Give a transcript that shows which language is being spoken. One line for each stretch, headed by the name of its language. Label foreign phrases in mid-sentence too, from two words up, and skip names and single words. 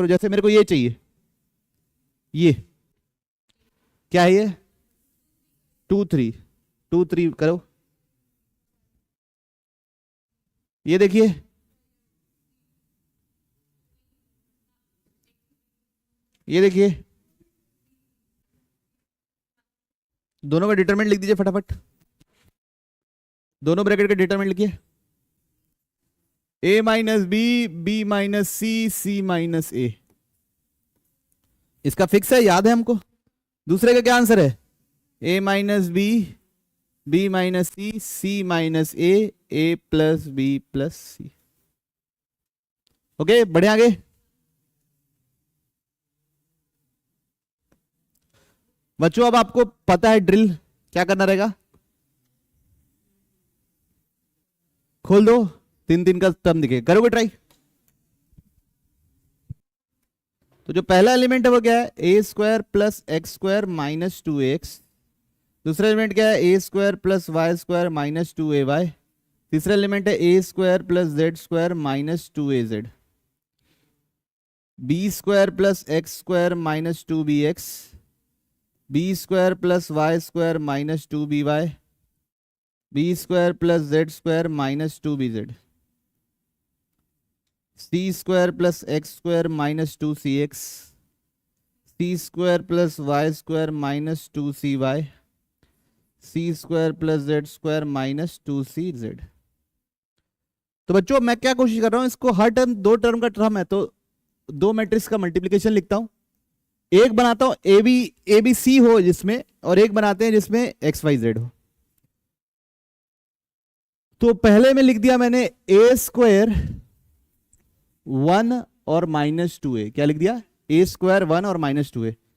Hindi: जैसे मेरे को ये चाहिए, ये क्या है, ये 2 3 2 3 करो, ये देखिए ये देखिए, दोनों का डिटरमिनेंट लिख दीजिए फटाफट, दोनों ब्रैकेट का डिटरमिनेंट लिखिए, a - b, b - c, c - a। इसका फिक्स है, याद है हमको। दूसरे का क्या आंसर है, a - b, b - c, c - a + b + c। ओके, बढ़े आगे। बच्चों अब आपको पता है ड्रिल क्या करना रहेगा, खोल दो, 3 3 का टर्म दिखे, करोगे ट्राई। तो जो पहला एलिमेंट है वो क्या है, a² + x² - 2ax। दूसरा एलिमेंट क्या है, a² + y² - 2ay। तीसरा एलिमेंट है a² + z² - 2az। b² + x² - 2bx, b² + y² - 2by, b² + z² - 2bz, c² + x² - 2cx, c² + y² - 2cy, c² + z² - 2cz। तो बच्चों मैं क्या कोशिश कर रहा हूं, इसको हर टर्म, 2 टर्म का टर्म है तो 2 मैट्रिक्स का मल्टीप्लीकेशन लिखता हूं, एक बनाता हूं ए बी सी हो जिसमें, और एक बनाते हैं जिसमें एक्स वाई जेड हो। तो पहले में लिख दिया मैंने a² 1 और -2a, क्या लिख दिया, a² 1 और -2a।